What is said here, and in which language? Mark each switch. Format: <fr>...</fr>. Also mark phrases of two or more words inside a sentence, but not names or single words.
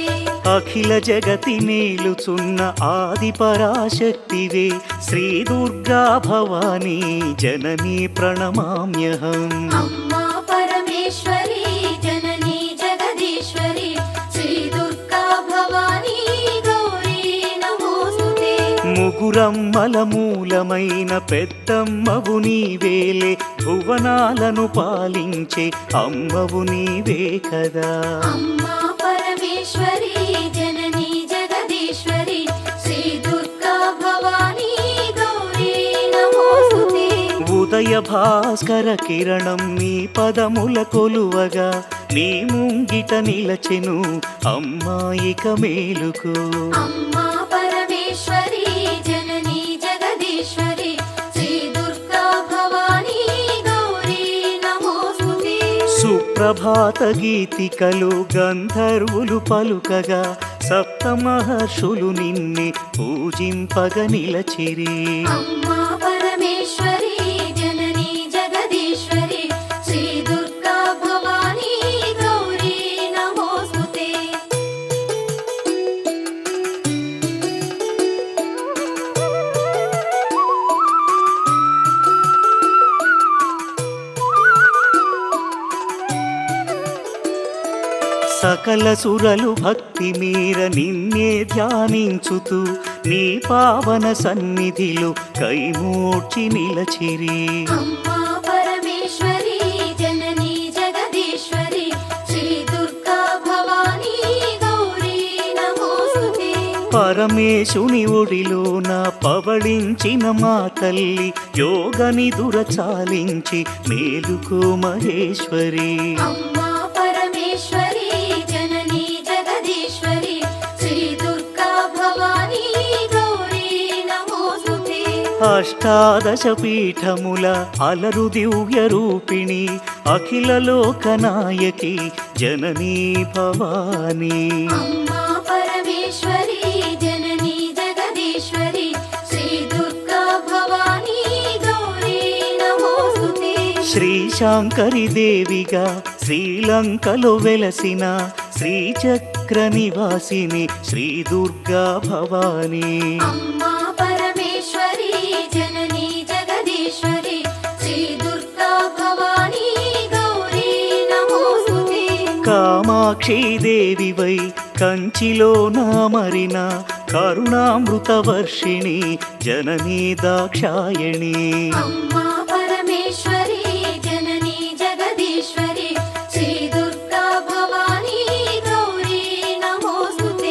<sa>अखिल जगति मेलुचुन्न आदि पराशक्तिवे श्री दुर्गा भवानी जननी प्रणमाम्यहम्। अम्मा परमेश्वरी जननी जगदीश्वरी श्री दुर्गा भवानी गौरी नमोस्तुते।</sa> <te>ముగురమ్మల మూలమైన పెద్దమ్మవు నీవేలే, భువనాలను పాలించే అమ్మవు నీవే కదా.</te> <sa>अम्मा परमेश्वरी जननी जगदीश्वरी श्री दुर्गा भवानी गौरी नमोस्तुते।</sa> <te>ఉదయ భాస్కర కిరణం నీ పదముల కొలువగా నీ ముంగిట నిలచెను అమ్మాయిక మేలుకు.</te> <sa>अम्मा परमेश्वरी जननी जगदीश्वरी श्री दुर्गा भवानी गौरी नमोस्तुते।</sa> <te>సుప్రభాత గీతికలు గంధర్వులు పలుకగా సప్త మహర్షులు నిన్నే పూజింపగ నిలచిరి.</te> <sa>अम्मा परमेश्वरी जननी जगदीश्वरी श्री दुर्गा भवानी गौरी नमोस्तुते।</sa> <te>సకల సురలు భక్తి మీర నిన్నే ధ్యానించుతూ నీ పావన సన్నిధిలో కైమూర్చి నిలచిరి.</te> <sa>अम्मा परमेश्वरी जननी जगदीश्वरी श्री दुर्गा भवानी गौरी नमोस्तुते।</sa> <te>పరమేశుని ఒడిలోన పవళించిన మా తల్లి యోగ నిదుర చాలించి మేలుకో మహేశ్వరి.</te> <sa>अम्मा परमेश्वरी जननी जगदीश्वरी श्री दुर्गा भवानी गौरी नमोस्तुते।</sa> <te>అష్టాదశ పీఠముల అలరు దివ్య రూపిణి అఖిల లోకనాయకి జననీ భవానీ.</te> <sa>अम्मा परमेश्वरी जननी जगदीश्वरी श्री दुर्गा भवानी गौरी नमोस्तुते।</sa> <te>శ్రీశాంకరి దేవిగా శ్రీలంకలో వెలసిన శ్రీచక్ర నివాసిని శ్రీ దుర్గా భవానీ.</te> <sa>अम्मा परमेश्वरी जननी जगदीश्वरी श्री दुर्गा भवानी</sa> <te>కామాక్షీదేవివై కంచిలోన మరిన కరుణామృతవర్షిణి జననీ దాక్షాయణి</te> <sa>అమ్మా పరమేశ్వరి జననీ జగదీశ్వరి శ్రీ దుర్గా భవానీ గౌరీ నమోస్తుతే</sa>